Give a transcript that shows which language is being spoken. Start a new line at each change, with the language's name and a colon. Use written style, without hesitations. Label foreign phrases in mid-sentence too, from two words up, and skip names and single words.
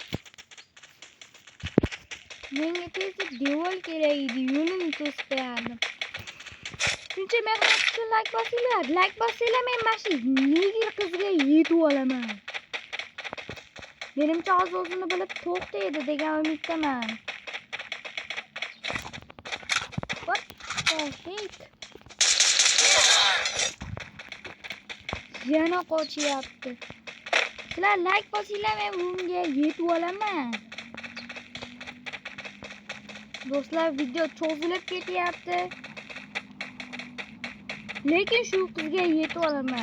Uzbek: Menga tezda devor kerak edi, yo'lim to'sib. Shuncha mehnat uchun like bosinglar. Like bosinglar, men mana shu nigir qizga yetib olaman. Menimcha hozir o'zini bilib to'xtaydi degan umiddaman.
English: What the heck?
Uzbek: Yana qochyapti. Sizlar like bosinglar, men bunga yetib olaman. Do'stlar, video cho'zilib ketyapti. Lekin shu qizga yetib olaman.